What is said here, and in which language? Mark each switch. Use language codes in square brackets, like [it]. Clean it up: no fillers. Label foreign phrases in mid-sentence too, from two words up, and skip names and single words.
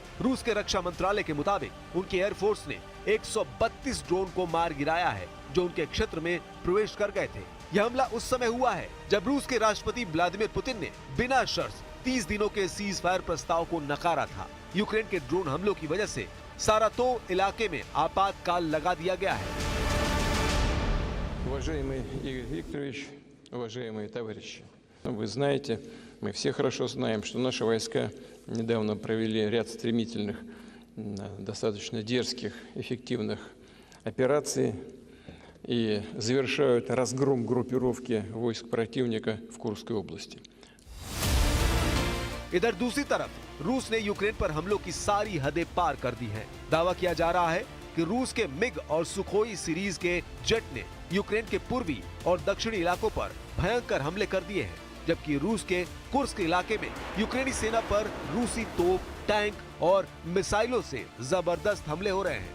[hi] रूस के रक्षा मंत्रालय के मुताबिक उनकी एयरफोर्स ने 132 ड्रोन को मार गिराया है जो उनके क्षेत्र में प्रवेश कर गए थे। यह हमला उस समय हुआ है जब रूस के राष्ट्रपति व्लादिमीर पुतिन ने बिना शर्त 30 दिनों के सीज फायर प्रस्ताव को नकारा था। यूक्रेन के ड्रोन हमलों की वजह से सारातोव इलाके में आपातकाल लगा दिया गया है। [ru] Уважаемый Игорь Викторович, уважаемые товарищи, вы знаете, мы все хорошо знаем, что наши войска недавно провели ряд стремительных, достаточно дерзких, эффективных операций и завершают разгром группировки войск противника в Курской области. [hi] इधर दूसरी तरफ रूस ने यूक्रेन पर हमलों की सारी हदें पार कर दी हैं। दावा किया जा रहा है कि रूस के मिग और सुखोई सीरीज के जेट ने यूक्रेन के पूर्वी और दक्षिणी इलाकों पर भयंकर हमले कर दिए हैं, जबकि रूस के कुर्स्क इलाके में यूक्रेनी सेना पर रूसी तोप, टैंक और मिसाइलों से जबरदस्त हमले हो रहे हैं।